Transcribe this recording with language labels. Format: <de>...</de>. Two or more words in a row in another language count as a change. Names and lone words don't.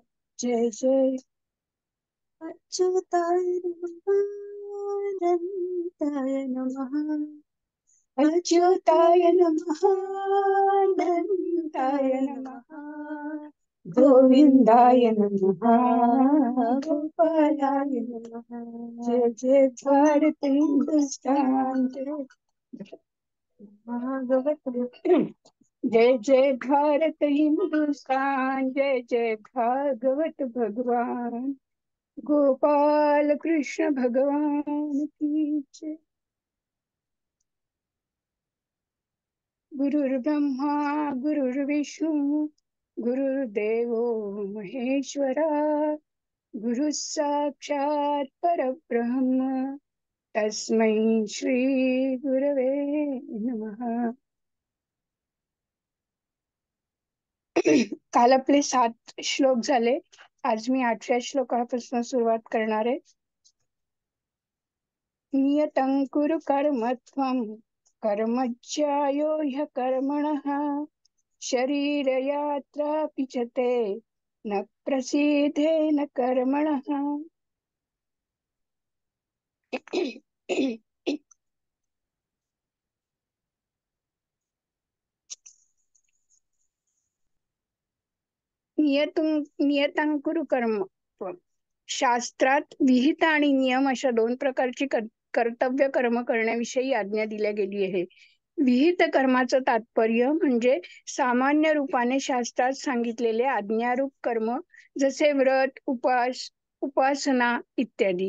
<sa>जय जय अच्युताय नमः, अनंताय नमः, अच्युताय नमः, अनंताय नमः, गोविंदाय नमः, गोपालाय नमः.</sa> <hi>जय जय भारत हिंदुस्तान, जय जय भारत हिंदुस्तान, जय जय भागवत भगवान, गोपाल कृष्ण भगवान की जय.</hi> <sa>गुरुर्ब्रह्मा गुरुर्विष्णू गुरुर्देवो महेश्वरा, गुरु साक्षात परब्रह्म तस्मै श्री गुरवे नमः.</sa> <mr>काल आपले 7 श्लोक झाले. आज मी 8व्या श्लोकापासून सुरुवात करणार आहे.</mr> <sa>नियतं कुरु कर्म त्वं कर्मज्यायो ह्यकर्मणः, शरीरयात्रापि च ते न प्रसीदेन कर्मणः. नियतं कुरु कर्म त्वं.</sa> <mr>शास्त्रात विहित आणि नियम अशा 2 प्रकारची कर्तव्य कर्म करण्याविषयी आज्ञा दिल्या गेली आहे. विहित कर्माचं तात्पर्य म्हणजे सामान्य रूपाने शास्त्रात सांगितलेले आज्ञारूप कर्म, जसे व्रत, उपासना इत्यादी.</mr>